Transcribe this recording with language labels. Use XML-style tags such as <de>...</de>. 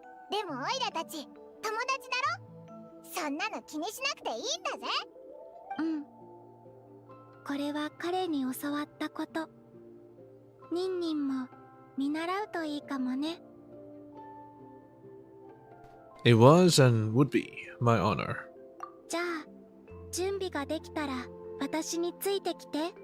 <ja>でもオイラたち友達だろ。そんなの気にしなくていいんだぜ。これは彼に教わったこと。ニンニンも見習うといいかもね。</ja> <en>It was and would be my honor.</en> <ja>じゃあ準備ができたら私についてきて。</ja>